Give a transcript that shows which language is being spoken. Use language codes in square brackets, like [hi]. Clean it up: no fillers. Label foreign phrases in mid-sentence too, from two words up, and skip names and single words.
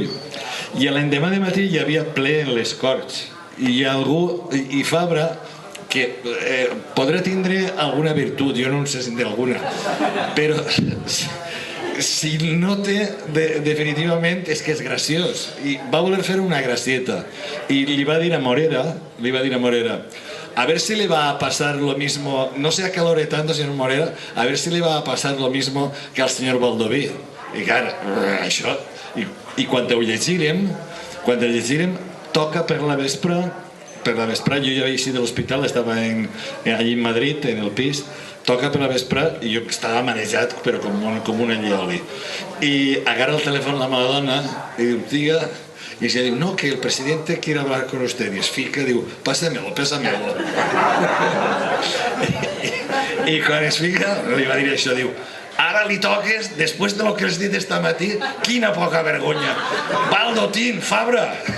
[ca] I l'endemà de matí hi havia ple en les Corts, i algú, i Fabra, que podrà tindre alguna virtut, jo no en sé si en té alguna, però si no té, definitivament és que és graciós, i va voler fer una gracieta i li va dir a Morera, [es] a ver si le va a pasar lo mismo, no se acalore tanto señor Morera, a ver si le va a pasar lo mismo que al señor Baldoví. [ca] I clar, això, i quan ho llegirem, toca per la vespre, jo ja havia eixit de l'hospital, estava allí en Madrid, en el pis, toca per la vespre i jo estava manejat, però com un allioli. I agarra el telèfon la meva dona i diu, diga, i ella diu, [es] no, que el presidente quiere hablar con usted. [ca] I es fica, diu, pásamelo. I quan es fica, li va dir això, diu, ara li toques, després de lo que has dit esta matí, quina poca vergonya. Baldotín, Fabra!